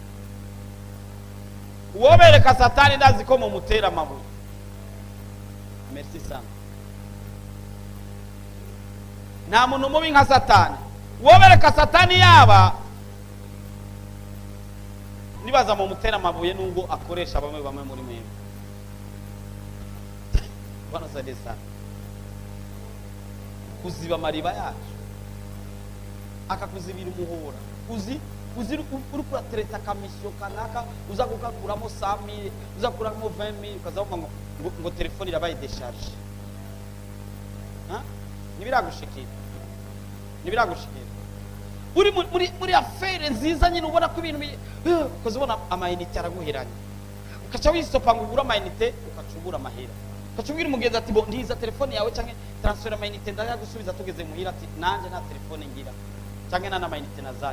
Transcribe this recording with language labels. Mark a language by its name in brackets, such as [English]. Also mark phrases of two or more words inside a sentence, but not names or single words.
[Rundi] Uwobereka Satani ndazi ko mumutera amabuye. [Swahili] Merci sana. [Rundi] Nta muntu mubi nka Satani. Uwobereka Satani yaba nibaza mumutera amabuye nubwo akoresha bamwe muri mwe. [Swahili] Bwana sade sana. [Rundi] Kuziba mariba yacu akakuzibira umuhora, uzi uri kuratereta kamisiyo kanaka, uza kukakuramo 100,000, uza kuramo 20,000, ukazavuga ngo telefone irabaye décharge. Nibiragushikira muri affaire nziza nyine, ubona ko ibintu ukoze ubona amayinite araguheranye, ukaca wistopa ngo ugura amayinite, ukacubura amahera, ukacubwira umugenzi ati bo ndiza telefone yawe canke transfer amayinite ndayagusubiza tugeze muhira, ati nanje nta telefone ngira canke nta amayinite nazanye.